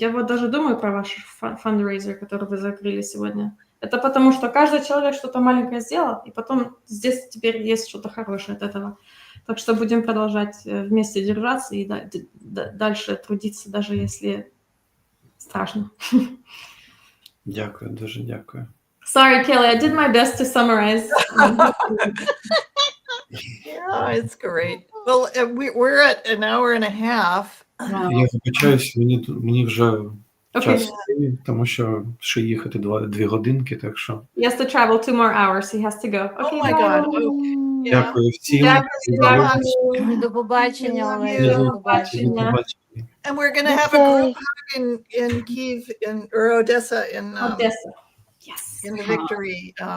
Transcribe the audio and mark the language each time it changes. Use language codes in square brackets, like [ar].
[ru] Я вот даже думаю про ваш фандрейзер, который вы закрыли сегодня. Это потому, что каждый человек что-то маленькое сделал, и потом здесь теперь есть что-то хорошее от этого. Так что будем продолжать вместе держаться и дальше трудиться, даже если страшно. [uk] Дякую, дуже дякую. [en] Sorry, Kelly, I did my best to summarize. Yeah, it's great. Well, we're at an hour and a half. [uk] Я вибачаюсь, мені вже час, тому що ще їхати 2 годинки, так що... [en] He has to travel 2 more hours, he has to go. Okay, oh my God. Okay. [uk] Дякую всім. До побачення, Олег. До побачення. [en] And we're going to have a group hug in Kyiv or Odessa Odessa. Yes. In the victory.